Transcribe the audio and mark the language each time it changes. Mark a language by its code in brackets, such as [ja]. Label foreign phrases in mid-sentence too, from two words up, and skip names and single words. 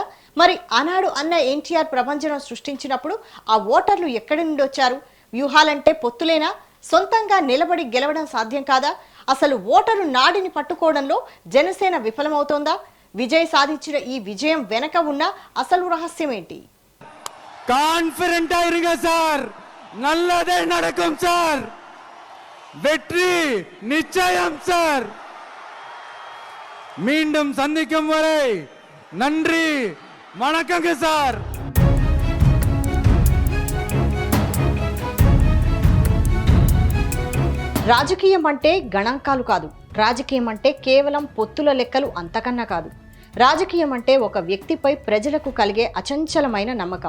[te] మరి ఆనాడు అన్న ఎన్టీఆర్ ప్రభంజనం సృష్టించినప్పుడు ఆ ఓటర్లు ఎక్కడి నుండి వచ్చారు? వ్యూహాలంటే పొత్తులేనా? సొంతంగా నిలబడి గెలవడం సాధ్యం కాదా? అసలు ఓటరు నాడిని పట్టుకోవడంలో జనసేన విఫలమవుతోందా? విజయ్ సాధించిన ఈ విజయం వెనక ఉన్న అసలు రహస్యం ఏంటి? [ta] கான்பிடண்டா இருங்க சார், நல்லதே நடக்கும் சார், வெற்றி நிச்சயம் சார். மீண்டும் சந்திக்கும் வரை நன்றி, வணக்கங்க சார். [te] రాజకీయం అంటే గణాంకాలు కాదు. రాజకీయం అంటే కేవలం పొత్తుల లెక్కలు అంతకన్నా కాదు. రాజకీయం అంటే ఒక వ్యక్తిపై ప్రజలకు కలిగే అచంచలమైన నమ్మకం.